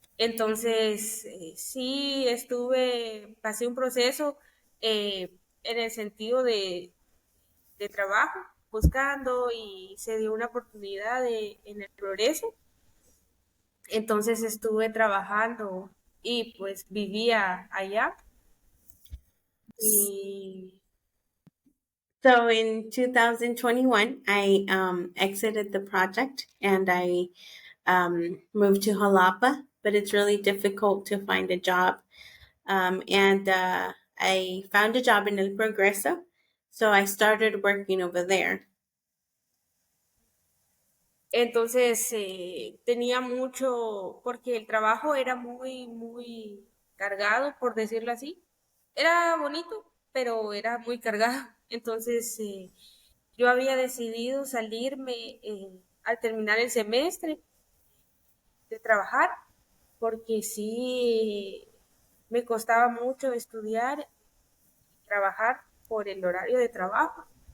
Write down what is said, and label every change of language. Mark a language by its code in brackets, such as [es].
[es] Entonces, sí pasé un proceso en el sentido de trabajo, buscando y se dio una oportunidad en el Progreso. Entonces estuve trabajando y pues vivía allá. Y [en] So in 2021, I exited the project and I moved to Jalapa, but it's really difficult to find a job. And I found a job in El Progreso, so I started working over there. [es] entonces tenía mucho, porque el trabajo era muy, muy cargado, por decirlo así. Era bonito, pero era muy cargado. Entonces yo había decidido salirme al terminar el semestre de trabajar, porque sí me costaba mucho estudiar y trabajar por el horario de trabajo.